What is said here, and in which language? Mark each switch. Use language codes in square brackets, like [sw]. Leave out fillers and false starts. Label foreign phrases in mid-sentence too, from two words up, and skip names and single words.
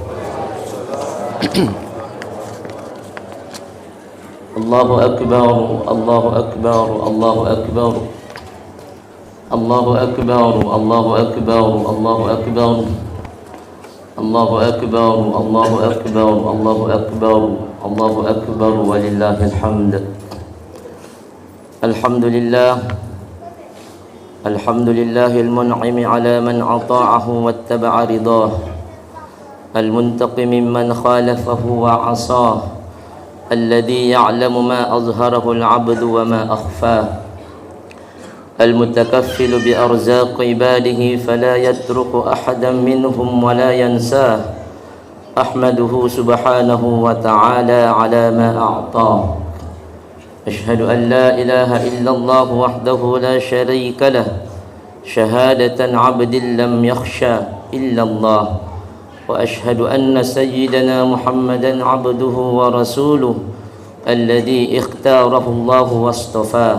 [ar] الله أكبر، الله أكبر، الله أكبر، الله أكبر، الله أكبر، الله أكبر، الله أكبر، الله أكبر، الله أكبر، الله أكبر ولله الحمد. الحمد لله، الحمد لله المنعم على من أطاعه واتبع رضاه، المنتقم ممن خالفه وعصاه، الذي يعلم ما أظهره العبد وما أخفاه، المتكفل بأرزاق عباده فلا يترك أحدا منهم ولا ينساه. أحمده سبحانه وتعالى على ما أعطاه. أشهد أن لا إله إلا الله وحده لا شريك له شهادة عبد لم يخشى إلا الله وأشهد أن سيدنا محمدا عبده ورسوله الذي اختاره الله واصطفاه.